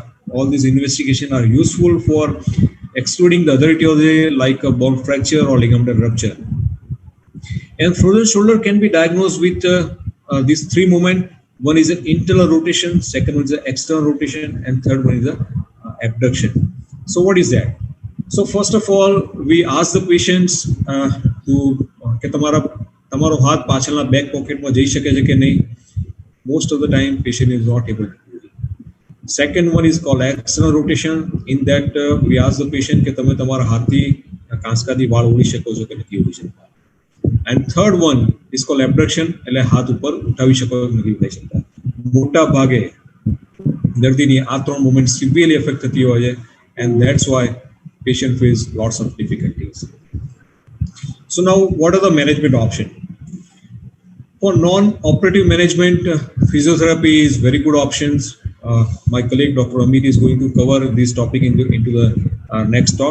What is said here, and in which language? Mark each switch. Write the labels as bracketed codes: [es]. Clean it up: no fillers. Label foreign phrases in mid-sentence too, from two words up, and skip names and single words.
[en] All these investigations are useful for excluding the other etiology like a bone fracture or ligament rupture. And frozen shoulder can be diagnosed with these three movements. One is an internal rotation, second one is an external rotation, and third one is an abduction. So what is that? So first of all, we ask the patients [gu] કે તમારો હાથ પાછળના બેક પોકેટમાં જઈ શકે છે કે નહીં. [en] Most of the time, patient is not able to do it. Second one is called external rotation. In that, we ask the patient [gu] કે તમે તમારા હાથથી કાંસકાથી વાળ ઓળી શકો છો કે નથી ઓળી શકતા. [en] And third one is called abduction. [gu] એટલે હાથ ઉપર ઉઠાવી શકો કે નથી ઉઠાવી શકતા. મોટા ભાગે દર્દીની આ ત્રણ મૂવમેન્ટ [en] severely affect [gu] થતી હોય છે. [en] And that's why patient face lots of difficulties. So now, what are the management options? For non-operative management, physiotherapy is very good options. My colleague Dr. Amit is going to cover this topic into the next talk.